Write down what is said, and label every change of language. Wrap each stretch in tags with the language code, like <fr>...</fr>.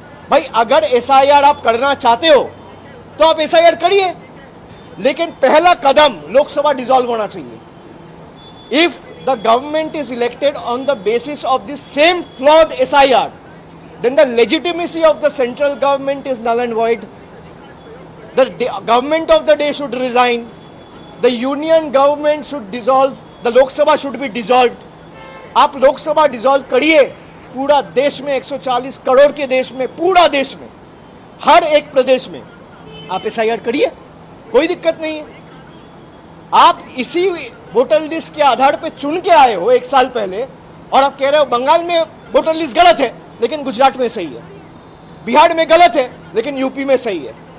<hi>भाई अगर एसआईआर आप करना चाहते हो तो आप एसआईआर करिए, लेकिन पहला कदम लोकसभा डिसॉल्व होना चाहिए।</hi> <en>If the government is elected on the basis of this same flawed SIR, then the legitimacy of the central government is null and void. The government of the day should resign. The union government should dissolve. The Lok Sabha should be dissolved.</en> <hi>आप Lok Sabha dissolve करिए, पूरा देश में 140 करोड़ के देश में, पूरा देश में, हर एक प्रदेश में आप एसआईआर करिए, कोई दिक्कत नहीं है। आप इसी वोटर लिस्ट के आधार पे चुन के आए हो 1 साल पहले और आप कह रहे हो बंगाल में वोटर लिस्ट गलत है लेकिन गुजरात में सही है, बिहार में गलत है लेकिन यूपी में सही है।</hi>